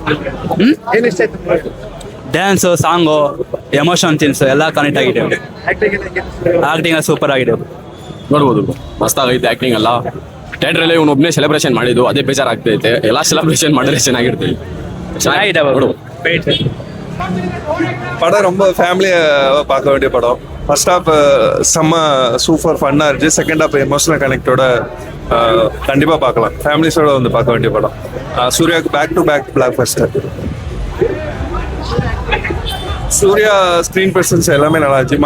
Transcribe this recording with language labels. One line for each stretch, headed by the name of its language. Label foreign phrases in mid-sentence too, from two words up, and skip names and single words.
Kannada: ಏನ್ ಇಷ್ಟ ಆಯ್ತು ಮೂವಿ? ಡ್ಯಾನ್ಸು, ಸಾಂಗು,
English: emotion scenes
Kannada: ಎಲ್ಲ ಕನೆಕ್ಟ್ ಆಗಿದೆ. ಆಕ್ಟಿಂಗ್ ಎಲ್ಲ ಹೆಂಗಿತ್ತು? ಆಕ್ಟಿಂಗ್ ಸೂಪರ್ ಆಗಿದೆ. ನೋಡ್ಬೋದು ಮಸ್ತಾಗೈತೆ ಆಕ್ಟಿಂಗ್ ಎಲ್ಲ. ಥಿಯೇಟ್ರಲ್ಲಿ ಇವನೊಬ್ಬನೇ ಸೆಲೆಬ್ರೇಷನ್ ಮಾಡಿದ್ದು ಅದೇ ಬೇಜಾರಾಗ್ತೈತೆ. ಎಲ್ಲ ಸೆಲೆಬ್ರೇಷನ್ ಮಾಡಿದ್ರೆ ಚೆನ್ನಾಗಿರ್ತೈತೆ. ಚೆನ್ನಾಗಿದೆ ನೋಡು.
Tamil: படம் ரொம்ப ஃபேமிலியை பார்க்க வேண்டிய படம்.
English: first half
Tamil: செம்ம சூப்பர் ஃபன்னாக இருந்துச்சு.
English: second half
Tamil: எமோஷனல் கனெக்டோட கண்டிப்பாக பார்க்கலாம். ஃபேமிலிஸோட வந்து பார்க்க வேண்டிய படம். சூர்யாவுக்கு
English: back to back blockbuster.
Tamil: சூர்யா
English: screen presence
Tamil: எல்லாமே நல்லா இருந்துச்சு.